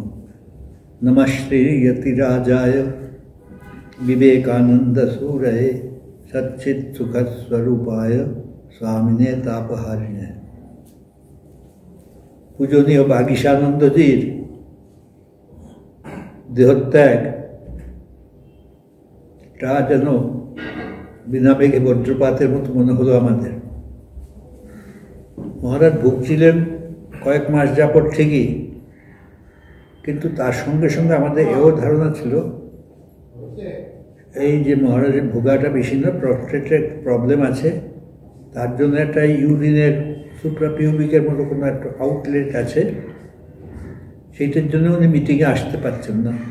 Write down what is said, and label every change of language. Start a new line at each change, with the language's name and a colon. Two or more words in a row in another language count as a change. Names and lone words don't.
Sanskrit: नमः श्री यतिराजाय विवेकानन्दसूरये सच्चित्सुखस्वरूपाय स्वामिने तापहारिणे.
Bangla: পূজনীয় বাগীশানন্দজীর দেহত্যাগ যেন বিনা বেগে বজ্রপাতের মতো মনে হলো আমাদের। মহারাজ ভুগছিলেন কয়েক মাস যাবত ঠিকই, কিন্তু তার সঙ্গে সঙ্গে আমাদের এও ধারণা ছিল এই যে মহারাজের ভোগাটা বেশি না,
English: prostate problem
Bangla: আছে, তার জন্য একটা
English: urine suprapubic
Bangla: মতো কোনো একটা আউটলেট আছে, সেইটার জন্য উনি মিটিংয়ে আসতে পারছেন না।